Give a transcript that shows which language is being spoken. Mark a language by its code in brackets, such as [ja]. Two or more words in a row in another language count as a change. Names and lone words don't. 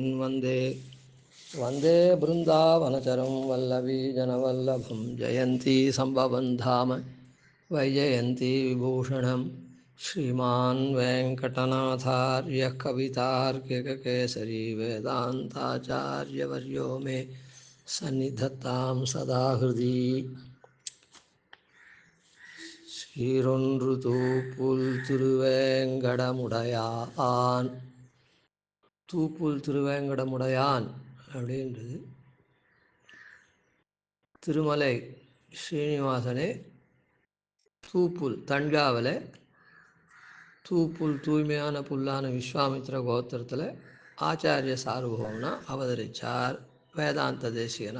[sa] वन्दे वन्दे बृन्दावनचरं वल्लवीजनवल्लभं जयन्ती सम्भवन् धाम वैजयन्ती विभूषणं श्रीमान् वेङ्कटनाथार्यः कवितार्किककेसरी वेदान्ताचार्यवर्यो मे सन्निधत्तां सदा हृदि [ta] சீரொன்று தூப்புல் திருவேங்கடமுடையான் தூப்புல் திருவேங்கடமுடையான் அப்படின்றது திருமலை ஸ்ரீனிவாசனே தூப்புல் தஞ்சாவில் தூப்புல் தூய்மையான புல்லான விஸ்வாமித்திர கோத்திரத்தில் ஆச்சாரிய சார்வபௌமனா அவதரித்தார் வேதாந்த தேசிகனை.